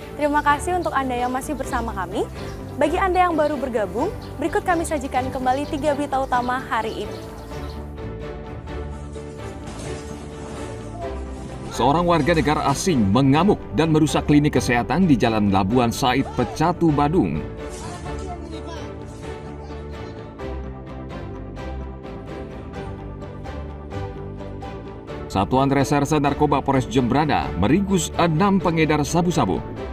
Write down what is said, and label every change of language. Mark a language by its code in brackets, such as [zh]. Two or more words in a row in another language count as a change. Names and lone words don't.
[id] Terima kasih untuk Anda yang masih bersama kami. Bagi Anda yang baru bergabung, berikut kami sajikan kembali 3 berita utama hari ini. Seorang warga negara asing mengamuk dan merusak klinik kesehatan di Jalan Labuan Said, Pecatu, Badung. Satuan Reserse Narkoba Polres Jembrana meringkus 6 pengedar sabu-sabu.